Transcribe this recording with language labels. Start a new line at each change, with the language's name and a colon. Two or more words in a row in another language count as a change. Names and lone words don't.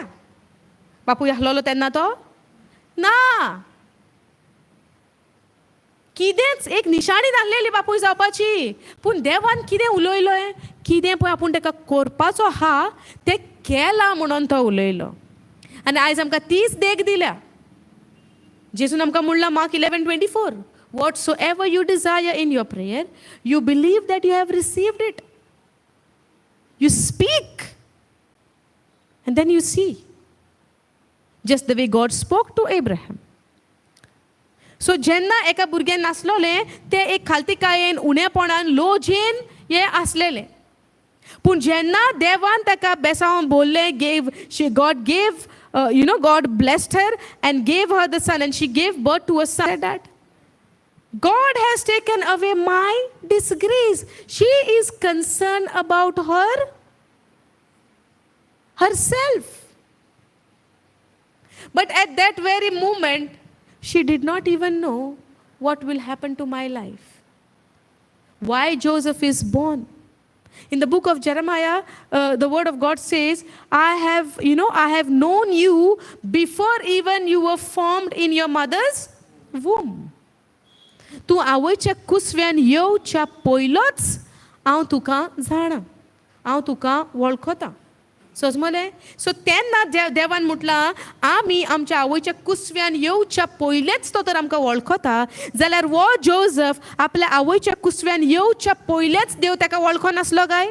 Konkani: बापूय आसलोलो तेन्ना तो ना, कितेंच एक निशाणी नासलेली बापूय जावपाची. पूण देवान कितें उलयलोय, कितें पळय आपूण ताका करपाचो आहा तें केलां म्हणून तो उलयलो. आनी आयज आमकां तीच देख दिल्या. जेजून आमकां म्हणलां मार्क 11:24,
English: whatsoever you desire in your prayer, you believe that you have received it. You speak and then you see. Just the way God spoke to Abraham.
Konkani: So जेन्ना एका भुरगें नासलोलें तें एक खालतीकायेन, उणेपणान, लोजेन हें आसलेलें. पूण जेन्ना देवान ताका बेसांवन बोल्लें,
English: God gave, God blessed her and gave her the son, and she gave birth to a son. That God has taken away my disgrace. She is concerned about herself. But at that very moment, she did not even know what will happen to my life. Why Joseph is born. In the book of Jeremiah, the word of God says, I have known you before even you were formed in your mother's womb.
Konkani: तूं आवयच्या कुसव्यान येवच्या पयलोच हांव तुका जाणा, हांव तुका वळखता. समजलें? सो तेन्ना देवान म्हटलां, आमी आमच्या आवयच्या कुसव्यान येवच्या पयलेच तो तर आमकां वळखता, जाल्यार वो जोझफ आपल्या आवयच्या कुसव्यान येवच्या पयलेच देव ताका वळखो नासलो काय?